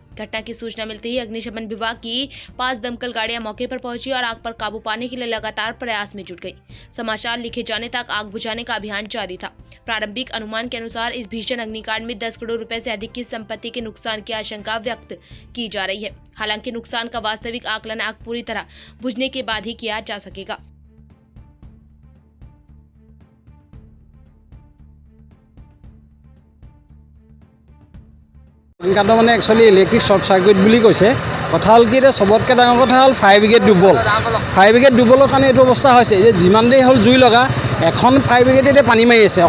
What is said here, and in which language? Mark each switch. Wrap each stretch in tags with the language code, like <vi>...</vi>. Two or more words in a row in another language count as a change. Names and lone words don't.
<hi>घटना की सूचना मिलते ही अग्निशमन विभाग की 5 दमकल गाड़ियां मौके पर पहुंची और आग पर काबू पाने के लिए लगातार प्रयास में जुट गई। समाचार लिखे जाने तक आग बुझाने का अभियान जारी था। प्रारंभिक अनुमान के अनुसार इस भीषण अग्निकांड में 10 करोड़ रुपए से अधिक की संपत्ति के नुकसान की आशंका व्यक्त की जा रही है। हालांकि नुकसान का वास्तविक आकलन आग पूरी तरह बुझने के बाद ही किया जा सकेगा।</hi> <as>অগ্নিকাণ্ড মানে</as> <en>actually electric short circuit</en> <as>বুলি কৈছে। কথা হ'ল কি, এতিয়া চবতকৈ ডাঙৰ কথা হ'ল</as> <en>fire brigade</en> <as>দুৰ্বল।</as> <en>fire brigade</en> <as>দুৰ্বলৰ কাৰণে এইটো অৱস্থা হৈছে যে যিমান দেৰি হ'ল জুই লগা, এখন ফায়াৰ ব্ৰিগেডে এতিয়া পানী মাৰি আছে।</as>